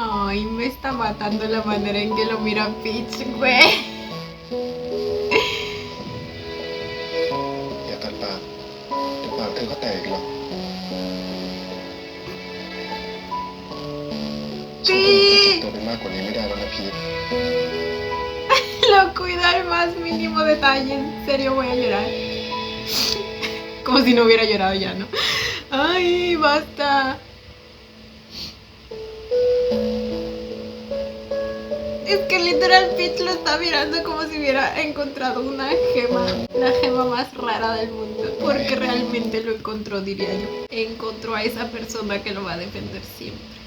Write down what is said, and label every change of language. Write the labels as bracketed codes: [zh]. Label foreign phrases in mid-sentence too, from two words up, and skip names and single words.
[es] Ay, me está matando la manera en que lo mira Peach, güey. [th] อย่าตัดปากเดี๋ยวปากเธอก็แตกอีกหรอกฉันทนเจ็บตัวไปมากกว่านี้ไม่ได้แล้วนะพีท [es] Lo cuida al más mínimo detalle. En serio voy a llorar. Como si no hubiera llorado ya, ¿no? Ay, basta. Es que literal Peach lo está mirando como si hubiera encontrado una gema, la gema más rara del mundo. Porque realmente lo encontró, diría yo. Encontró a esa persona que lo va a defender siempre.